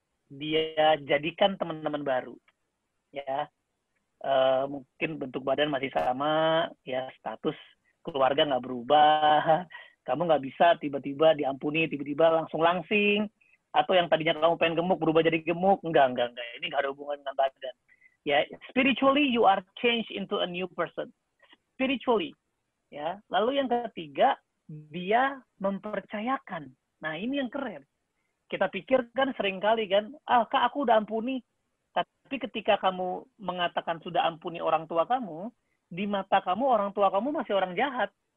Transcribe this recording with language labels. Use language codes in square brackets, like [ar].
[id] Dia jadikan teman-teman baru, ya. Mungkin bentuk badan masih sama, ya, status keluarga nggak berubah, kamu nggak bisa tiba-tiba diampuni, tiba-tiba langsung langsing, atau yang tadinya kamu pengen gemuk berubah jadi gemuk, enggak, ini nggak ada hubungan dengan badan. [en] Ya, spiritually you are changed into a new person, spiritually, ya. [id] Lalu yang ketiga, dia mempercayakan. Nah, ini yang keren. Kita pikir kan seringkali kan, Kak, aku udah ampuni. Tapi ketika kamu mengatakan sudah ampuni orang tua kamu, di mata kamu orang tua kamu masih orang jahat.